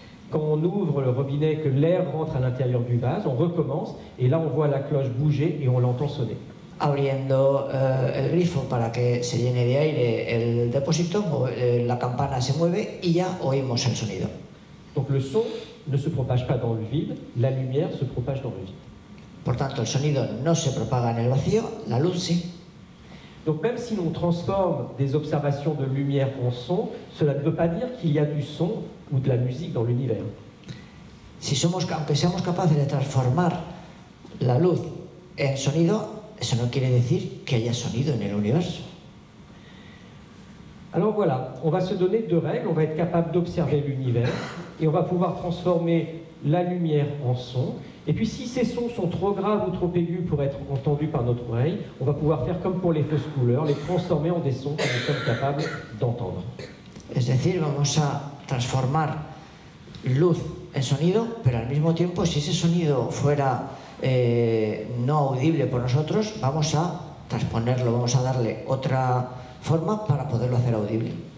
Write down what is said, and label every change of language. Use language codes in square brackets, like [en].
[fr] Quand on ouvre le robinet, que l'air rentre à l'intérieur du vase, on recommence et là on voit la cloche bouger et on l'entend sonner. [es] Abriendo el grifo para que se llene de aire el depósito, la campana se mueve y ya oímos el sonido. [fr] Donc le son ne se propage pas dans le vide, la lumière se propage dans le vide. [es] Por tanto, el sonido no se propaga en el vacío, la luz sí. [fr] Donc même si l'on transforme des observations de lumière en son, cela ne veut pas dire qu'il y a du son ou de la musique dans l'univers. [es] Aunque seamos capaces de transformar la luz en sonido, eso no quiere decir que haya sonido en el universo. [fr] Alors voilà, on va se donner deux règles, on va être capable d'observer l'univers et on va pouvoir transformer la lumière en son. Et puis si ces sons sont trop graves ou trop aigus pour être entendus par notre oreille, on va pouvoir faire comme pour les fausses couleurs, les transformer en des sons que nous sommes capables d'entendre. [es] Es decir, vamos a transformar luz en sonido, pero al mismo tiempo, si ese sonido fuera no audible por nosotros, vamos a transponerlo, vamos a darle otra forma para poderlo hacer audible.